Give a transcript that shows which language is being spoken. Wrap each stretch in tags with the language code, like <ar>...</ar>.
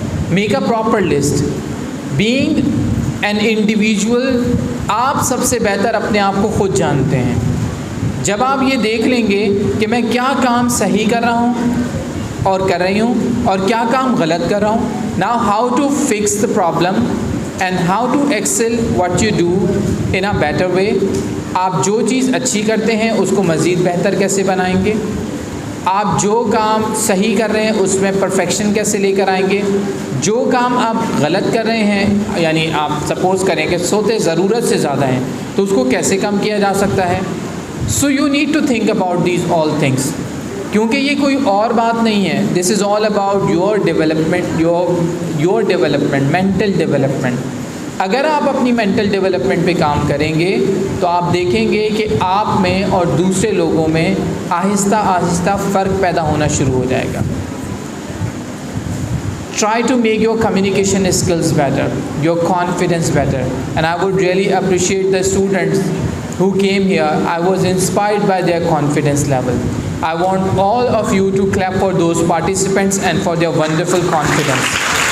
<en>Make a proper list. Being an individual,</en> <ur>آپ سب سے بہتر اپنے آپ کو خود جانتے ہیں. جب آپ یہ دیکھ لیں گے کہ میں کیا کام صحیح کر رہا ہوں اور کر رہی ہوں اور کیا کام غلط کر رہا ہوں,</ur> <en>Now how to fix the problem, and how to excel what you do in a better way.</en> <ur>آپ جو چیز اچھی کرتے ہیں اس کو مزید بہتر کیسے بنائیں گے, آپ جو کام صحیح کر رہے ہیں اس میں پرفیکشن کیسے لے کر آئیں گے, جو کام آپ غلط کر رہے ہیں یعنی آپ سپوز کریں کہ سوتے ضرورت سے زیادہ ہیں تو اس کو کیسے کم کیا جا سکتا ہے.</ur> <en>so you need to think about these all things,</en> <ur>کیونکہ یہ کوئی اور بات نہیں ہے.</ur> <en>This is all about your development, your development, mental development.</en> <ur>اگر آپ اپنی مینٹل ڈیولپمنٹ پہ کام کریں گے تو آپ دیکھیں گے کہ آپ میں اور دوسرے لوگوں میں آہستہ آہستہ فرق پیدا ہونا شروع ہو جائے گا.</ur> <en>Try to make your communication skills better, your confidence better. And I would really appreciate the students who came here. I was inspired by their confidence level. I want all of you to clap for those participants and for their wonderful confidence.</en>